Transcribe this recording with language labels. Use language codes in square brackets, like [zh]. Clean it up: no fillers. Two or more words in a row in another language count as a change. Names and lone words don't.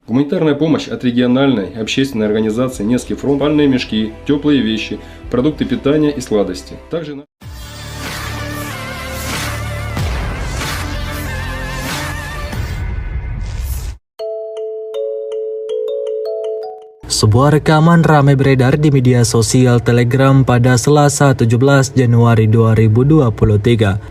[ru] Гуманитарная помощь от региональной общественной организации «Невский фронт», спальные мешки, теплые вещи, продукты питания и сладости. Также [id] Sebuah rekaman ramai beredar di media sosial Telegram pada Selasa 17 Januari 2023.